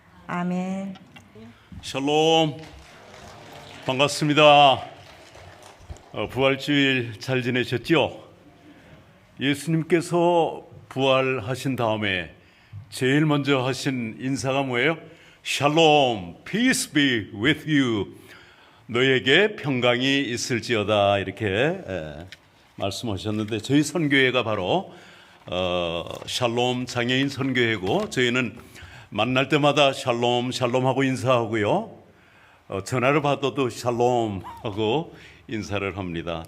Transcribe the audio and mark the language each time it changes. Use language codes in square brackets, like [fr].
[ko] 아멘. 샬롬, 반갑습니다. 부활주일 잘 지내셨죠? 예수님께서 부활하신 다음에 제일 먼저 하신 인사가 뭐예요? [en] 샬롬, peace be with you. [ko] 너에게 평강이 있을지어다, 이렇게 말씀하셨는데 저희 선교회가 바로 샬롬 장애인 선교회고, 저희는 만날 때마다 샬롬 샬롬 하고 인사하고요, 전화를 받아도 샬롬 하고 인사를 합니다.